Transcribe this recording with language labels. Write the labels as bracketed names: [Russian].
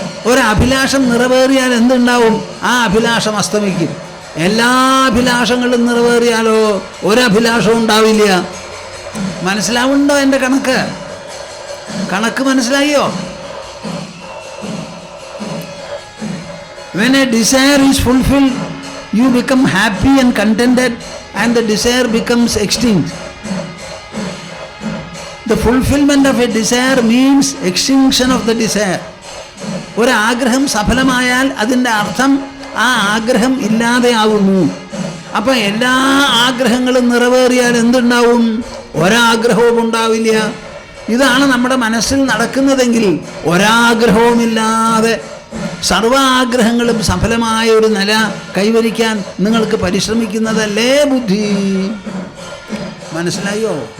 [Malayalam] ഒരഭിലാഷം നിറവേറിയാൽ എന്തുണ്ടാവും? ആ അഭിലാഷം അസ്തമിക്കും. എല്ലാ അഭിലാഷങ്ങളും നിറവേറിയാലോ ഒരഭിലാഷവും ഉണ്ടാവില്ല. മനസ്സിലാവുന്നുണ്ടോ എൻ്റെ കണക്ക് മനസ്സിലായോ? [English] When a desire is fulfilled, you become happy and contented and the desire becomes extinct. The fulfillment of a desire means extinction of the desire. [Malayalam] ഒരാഗ്രഹം സഫലമായാൽ അതിൻ്റെ അർത്ഥം ആ ആഗ്രഹം ഇല്ലാതെയാവുന്നു. അപ്പം എല്ലാ ആഗ്രഹങ്ങളും നിറവേറിയാൽ എന്തുണ്ടാവും? ഒരാഗ്രഹവും ഉണ്ടാവില്ല. ഇതാണ് നമ്മുടെ മനസ്സിൽ നടക്കുന്നതെങ്കിൽ ഒരാഗ്രഹവുമില്ലാതെ സർവ ആഗ്രഹങ്ങളും സഫലമായ ഒരു നില കൈവരിക്കാൻ നിങ്ങൾക്ക് പരിശ്രമിക്കുന്നതല്ലേ ബുദ്ധി. മനസ്സിലായോ?